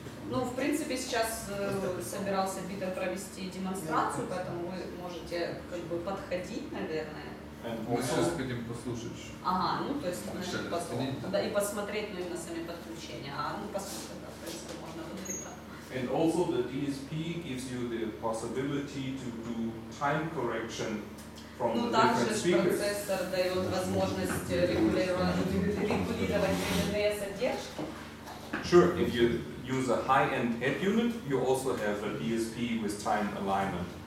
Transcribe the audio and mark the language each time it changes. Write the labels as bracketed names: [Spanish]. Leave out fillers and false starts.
[Russian] Ну, в принципе, сейчас собирался Питер провести демонстрацию, поэтому вы можете как бы подходить, наверное. Мы сейчас хотим послушать. Ага, ну то есть потом. Да, и посмотреть, ну, именно сами подключения. Ну, посмотрим, да, в принципе, можно будет так. [English] And also the DSP gives you the possibility to do time correction from Ну, the [Russian] также [English] different speakers. [Russian] процессор дает возможность регулировать временные задержки. [English] Sure, if you use a high-end head unit, you also have a DSP with time alignment.